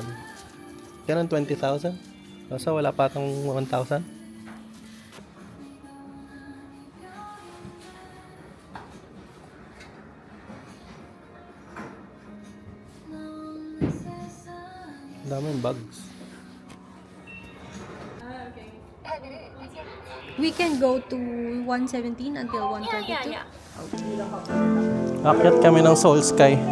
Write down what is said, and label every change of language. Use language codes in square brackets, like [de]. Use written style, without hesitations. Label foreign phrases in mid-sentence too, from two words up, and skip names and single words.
[tl] Kano 20,000? Basta wala pa itong 1,000? Daming bags. [en] We can go to 117 until 132. Yeah. [tl] Akyat kami ng Soul Sky.